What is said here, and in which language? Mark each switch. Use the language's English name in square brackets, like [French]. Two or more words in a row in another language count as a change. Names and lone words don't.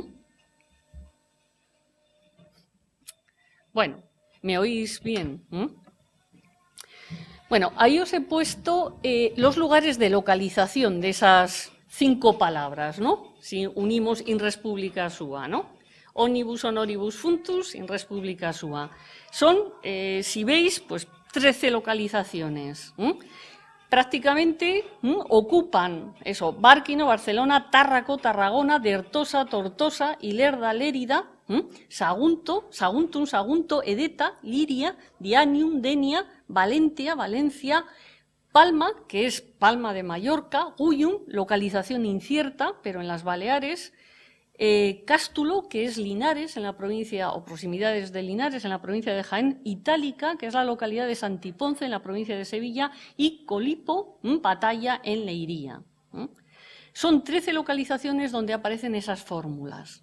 [Spanish] Bueno, ¿me oís bien? Bueno, ahí os he puesto los lugares de localización de esas 5 palabras, ¿no? Si unimos [Latin] in res publica sua, [Spanish] ¿no? [Latin] Omnibus honoribus functus in res publica sua. [Spanish] Son, si veis, pues 13 localizaciones. Prácticamente ocupan eso, Bárquino, Barcelona, Tárraco, Tarragona, Dertosa, Tortosa, Ilerda, Lérida, Sagunto, Saguntum, Sagunto, Edeta, Liria, Dianium, Denia, Valentia, Valencia, Palma, que es Palma de Mallorca, Guyum, localización incierta, pero en las Baleares, Cástulo, que es Linares, en la provincia, o proximidades de Linares, en la provincia de Jaén, Itálica, que es la localidad de Santiponce, en la provincia de Sevilla, y Colipo, Batalla, en Leiría. Son 13 localizaciones donde aparecen esas fórmulas.